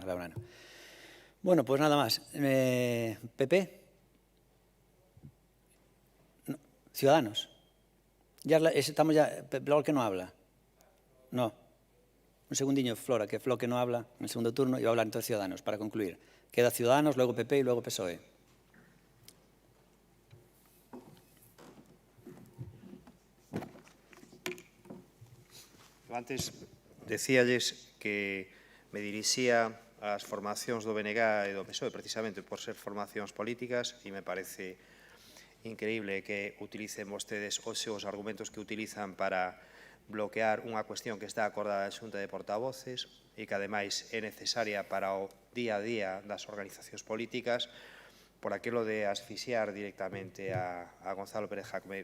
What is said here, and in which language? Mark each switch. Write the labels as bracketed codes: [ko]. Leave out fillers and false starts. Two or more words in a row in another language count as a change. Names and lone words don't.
[es] Bueno, pues nada más. ¿PP? No. ¿Ciudadanos? Estamos ya... ¿Flor que no habla? No. Un segundinho, Flora, que Flor que no habla en el segundo turno y va a hablar entonces Ciudadanos, para concluir. Queda Ciudadanos, luego PP y luego PSOE. [gl] Antes decíalles que me dirixía as formacións do BNG e do PSOE precisamente por ser formacións políticas e me parece increíble que utilicen vostedes os seus argumentos que utilizan para bloquear unha cuestión que está acordada na Xunta de Portavoces e que ademais é necesaria para o día a día das organizacións políticas por aquilo de asfixiar directamente a Gonzalo Pérez Jácome.